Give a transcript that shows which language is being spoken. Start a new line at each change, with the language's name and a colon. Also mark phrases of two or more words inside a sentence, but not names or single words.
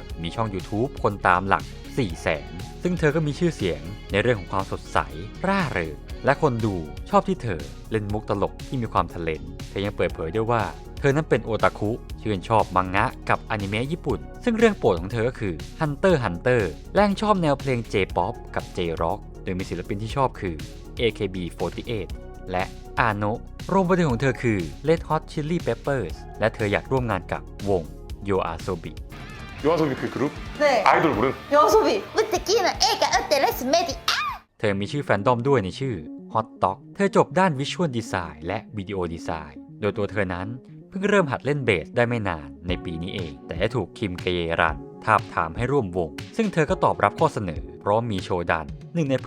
Thai: มีช่อง YouTube คนตามหลัก 400,000 ซึ่งเธอก็มีชื่อเสียงในเรื่องของความสดใสร่าเริงและคนดูชอบที่เธอเล่นมุกตลกที่มีความทะเลนเธอยังเปิดเผยด้วยว่าเธอนั้นเป็นโอตาคุชื่นชอบมังงะกับอนิเมะญี่ปุ่นซึ่งเรื่องโปรดของเธอก็คือ Hunter x Hunter และยังชอบแนวเพลง J-POP กับ J-Rock โดยมีศิลปินที่ชอบคือ AKB48 และอาโนะโรงประเดิมของเธอคือ Red Hot Chili Peppers และเธออยากร่วมงานกับวง YOASOBI
Korean: 요아소비 그 그룹? 네. 아이돌 그룹? 요소비. 으뜨끼는 애가 으뜨레스 메디.
Thai: เธอมีชื่อแฟนดอมด้วยในชื่อ Hot Dog เธอจบด้าน
English: Visual Design
Thai: และวิดีโอดีไซน์โดยตัวเธอนั้นเพิ่งเริ่มหัดเล่นเบสได้ไม่นานในปีนี้เอง แต่ได้ถูกคิมเกเยรันทาบทามให้ร่วมวงซึ่งเธอก็ตอบรับข้อเสนอเพราะมีโชดันหนึ่งในเพื่อน